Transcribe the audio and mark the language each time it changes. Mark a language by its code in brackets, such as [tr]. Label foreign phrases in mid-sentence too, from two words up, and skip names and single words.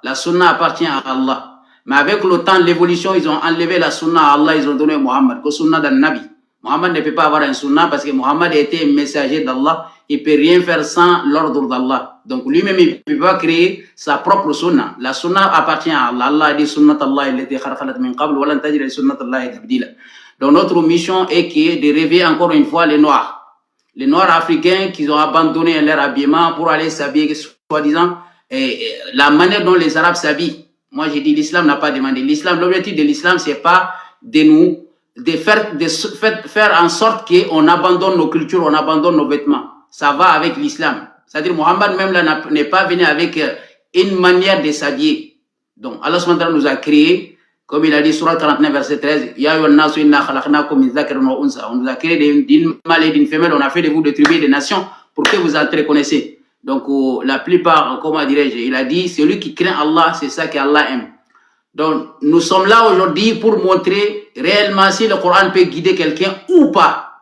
[fr] La sunna appartient à Allah. Mais avec le temps, l'évolution, ils ont enlevé la sunna à Allah, ils ont donné Muhammad, que sunna d'un Nabi. Muhammad ne peut pas avoir un sunna parce que Muhammad était un messager d'Allah. Il ne peut rien faire sans l'ordre d'Allah. Donc lui-même, il ne peut pas créer sa propre sunna. La sunna appartient à Allah. [ar] Allah dit سنة الله التي خلت من قبل ولن تجد لسنة الله تبديلا. [fr] Donc notre mission est de réveiller encore une fois les Noirs. Les Noirs africains qui ont abandonné leur habillement pour aller s'habiller, soi-disant, la manière dont les Arabes s'habillent. Moi, j'ai dit l'islam n'a pas demandé. L'islam, l'objectif de l'islam, c'est pas de faire en sorte qu'on abandonne nos cultures, on abandonne nos vêtements. Ça va avec l'islam. C'est-à-dire, Mohammed même là n'est pas venu avec une manière de s'habiller. Donc, [ar] الله سبحانه وتعالى [fr] nous a créé, comme il a dit, Surah 49, verset 13, [ar] يا أيها الناس إنا خلقناكم من ذكر وأنثى. [fr] On nous a créé d'une mâle et d'une femelle, on a fait de vous des tribus et des nations pour que vous entreconnaissiez. Donc, la plupart, comment dirais-je, il a dit, celui qui craint Allah, c'est ça qu'Allah aime. Donc, nous sommes là aujourd'hui pour montrer réellement si le Coran peut guider quelqu'un ou pas.